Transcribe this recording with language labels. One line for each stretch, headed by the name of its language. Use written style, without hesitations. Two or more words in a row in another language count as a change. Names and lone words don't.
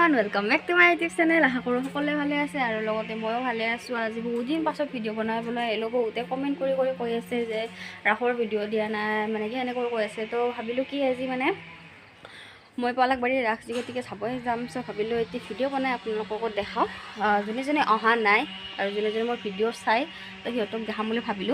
English: Welcome back to my YouTube channel.
Assamese: আশা কৰোঁ সকলোৱে ভালে আছে আৰু লগতে ময়ো ভালে আছোঁ। আজি বহুত দিন পাছত ভিডিঅ' বনাবলৈ আহিলোঁ। বহুতে কমেণ্ট কৰি কৈ আছে যে ৰাসৰ ভিডিঅ' দিয়া নাই, মানে কি এনেকৈ কৈ আছে। তো ভাবিলোঁ কি আজি মানে মই পলাকবাৰী ৰাস গতিকে চাবই যাম। চ' ভাবিলোঁ এতিয়া ভিডিঅ' বনাই আপোনালোককো দেখাওঁ। যোনে যোনে অহা নাই আৰু যোনে যোনে মোৰ ভিডিঅ' চাই তো সিহঁতক দেখাম বুলি ভাবিলোঁ।